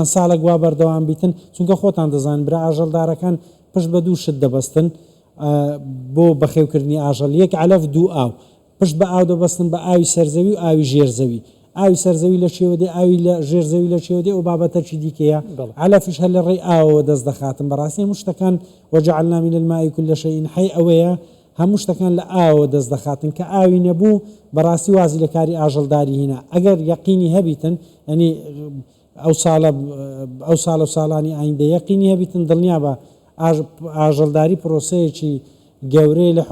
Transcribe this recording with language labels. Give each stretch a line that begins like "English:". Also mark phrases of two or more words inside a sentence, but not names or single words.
Central Kurdish: ساڵێک وا بەردەوام بیتن چونکە خۆتان دەزان برا ئاژەڵدارەکان پشت بە دوو شت دەبەستن بۆ بەخێوکردنی ئاژەڵ یەک علەف دوو ئاو پشت بە ئاو دەبەستن بە ئاوی سەرزەوی و ئاوی ژێرزەوی ئاوی سەرزەوی لە شێوە دێ ئاوی لە ژێرزەوی لە شێوە دێ و بابەتەکی دیکەیە علەفیش هەر لە ڕێی ئاوەوە دەست دەخاتن بەڕاستی هەموو شتەکان
Arabic: وەجعلنا من الماء كل شيء حي
Central Kurdish: ئەوەیە هەموو شتەکان لە ئاوە دەست دەخاتن کە ئاوی نەبوو بەڕاستی وازی لە کاری ئاژەڵداری هینا ئەگەر یەقینی هەبیتن ینی ئەو ساڵە و ساڵانی ئایندە یەقینی هەبیتن دڵنیا بە ئاژەڵداری پرۆسەیەکی گەورەی